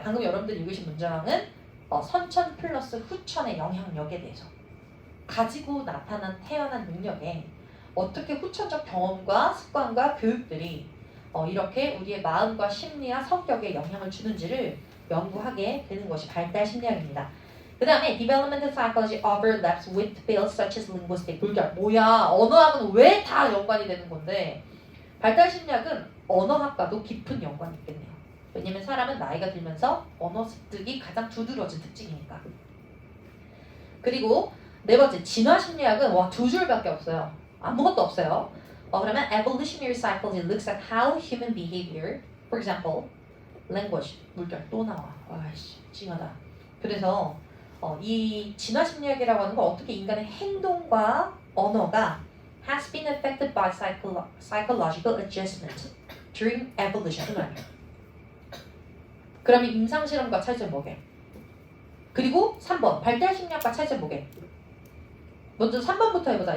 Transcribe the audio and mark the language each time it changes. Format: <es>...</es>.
<ko>방금 여러분들 읽으신 문장은 선천 플러스 후천의 영향력에 대해서 가지고 나타난 태어난 능력에 어떻게 후천적 경험과 습관과 교육들이 이렇게 우리의 마음과 심리와 성격에 영향을 주는지를 연구하게 되는 것이 발달 심리학입니다. 그 다음에</ko> <en>developmental psychology overlaps with fields such as linguistic 물결.</en> <ko>뭐야 언어학은 왜 다 연관이 되는 건데 발달 심리학은 언어학과도 깊은 연관이 있겠네요. 왜냐면 사람은 나이가 들면서 언어 습득이 가장 두드러진 특징이니까. 그리고 네 번째 진화 심리학은 두 줄밖에 없어요. 아무것도 없어요. 그러면</ko> <en>evolutionary psychology looks at how human behavior, for example, language</en> <ko>물결 또 나와. 와씨 찡하다. 그래서 이 진화 심리학이라고 하는 건 어떻게 인간의 행동과 언어가</ko> <en>has been affected by psychological adjustment during evolution.</en> <ko>그러면 임상실험과 차이점 뭐게? 그리고 3번 발달 심리학과 차이점 뭐게? 먼저 3번부터 해보자.</ko>